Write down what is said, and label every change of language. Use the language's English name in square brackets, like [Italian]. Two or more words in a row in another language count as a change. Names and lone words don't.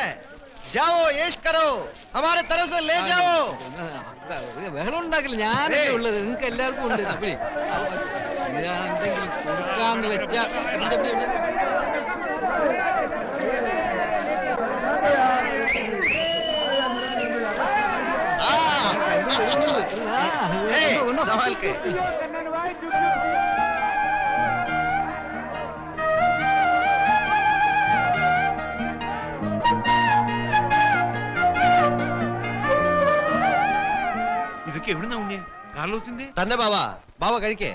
[Hindi] जाओ ऐश करो, हमारे तरफ से ले जाओ. [Malayalam] ബഹളം ഉണ്ടാക്കില്ല, ഞാനല്ലേ ഉള്ളത്. നിങ്ങൾക്ക് എല്ലാവർക്കും ഉണ്ട്. എന്തെങ്കിലും കൊടുക്കാന്ന് വെച്ചാ [Hindi] संभाल के. [Malayalam] ഇതൊക്കെ എവിടുന്നാ ഉണ്ണേ? കാർലോസിന്റെ തന്നെ ബാബാ. ബാബ കഴിക്കേ.